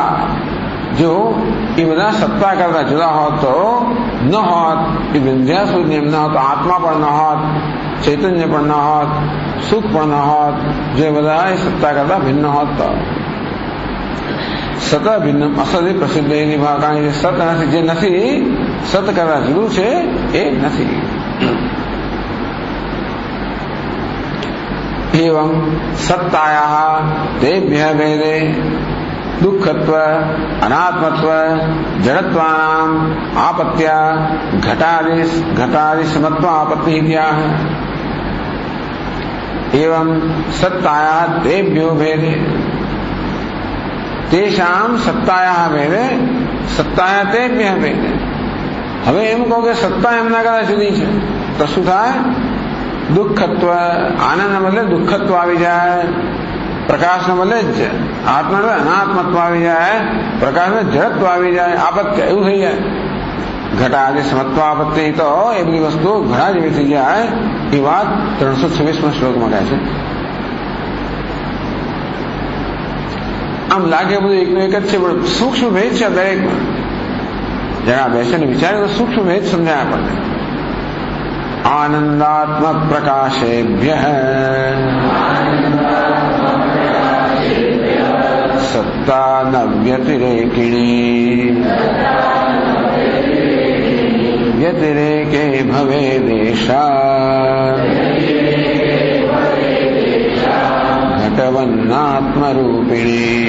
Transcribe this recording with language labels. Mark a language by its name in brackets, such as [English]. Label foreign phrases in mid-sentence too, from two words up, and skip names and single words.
[Gujarati] જો એ બધા સત્તા કરતા જુદા હોત તો ન હોત, એ વિંધ્યાસુદ નિયમ ન હોત, આત્મા પણ ન હોત, ચૈતન્ય પણ ન હોત, સુખ પણ ન હોત, જે બધા એ સત્તા કરતા ભિન્ન હોત તો સત ભિન્ન અસદ પ્રસિદ્ધ એની કારણ કે સત નથી, જે નથી સત કરતા જુદું છે એ નથી. [Sanskrit] एवं सत्तायाः तेभ्यः भेदे दुःखत्व अनात्मत्व जड़त्वानाम आपत्या घटादि समत्व आपत्ति इत्याह. एवं सत्तायाः तेभ्यो भेदे, तेषाम सत्तायाः भेदे, सत्तायाः तेभ्यः भेदे. [Gujarati] હવે એમ કહો કે સત્તા એમના કરતા જુદી છે તો શું થાય? દુઃખત્વ, આનંદના બદલે દુઃખત્વ આવી જાય, પ્રકાશના બદલે જ આત્મા અનાત્મત્વ આવી જાય, પ્રકાશમાં જડત્વ આવી જાય, આપત્તિ એવું થઈ જાય. [Sanskrit] ઘટાદિ સમત્વ આપત્તિ, [Gujarati] તો એ બધી વસ્તુઓ ઘણા જેવી થઈ જાય. એ વાત 326માં શ્લોકમાં કહે છે. આમ લાગે બધું એકનું એક જ છે, પણ સૂક્ષ્મ ભેદ છે દરેકમાં. જરા બેસીને વિચારે તો સૂક્ષ્મ ભેદ સમજાય આપણને. [Sanskrit] आनंदात्मक प्रकाशेभ्य सत्ता न व्यतिरेकिणी व्यतिरेके भवेदेशा घटवन्नात्मरूपिणी.